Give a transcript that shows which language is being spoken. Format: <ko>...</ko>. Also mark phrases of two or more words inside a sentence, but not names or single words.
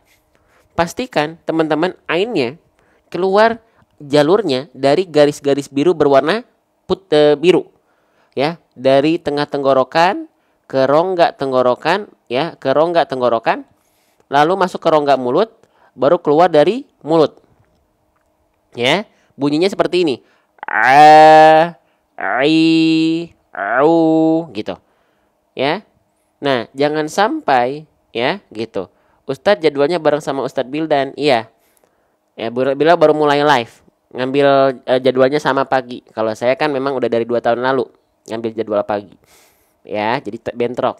<id>Pastikan teman-teman ainnya keluar jalurnya dari garis-garis biru berwarna biru. Ya, dari tengah tenggorokan ke rongga tenggorokan, ya, ke rongga tenggorokan, lalu masuk ke rongga mulut, baru keluar dari mulut. Ya, bunyinya seperti ini. A, I, au, gitu. Ya. Nah, jangan sampai ya gitu. Ustadz jadwalnya bareng sama Ustadz Bildan. Iya. Ya, bila baru mulai live, ngambil jadwalnya sama pagi. Kalau saya kan memang udah dari 2 tahun lalu ngambil jadwal pagi. Ya, jadi bentrok.</id>